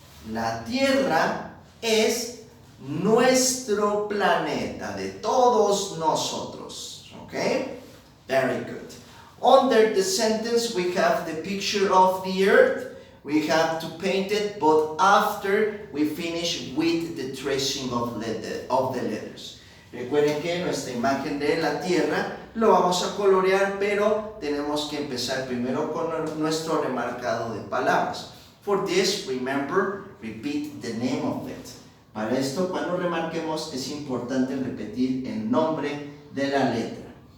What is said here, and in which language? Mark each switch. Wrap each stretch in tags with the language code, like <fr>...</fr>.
<es>La Tierra es nuestro planeta, de todos nosotros.</es> <en>Okay? Very good. Under the sentence, we have the picture of the earth. We have to paint it, but after we finish with the tracing of the letters.</en> <es>Recuerden que nuestra imagen de la Tierra lo vamos a colorear, pero tenemos que empezar primero con nuestro remarcado de palabras.</es> <en>For this, remember, repeat the name of it.</en> <es>Para esto, cuando remarquemos, es importante repetir el nombre de la letra.</es>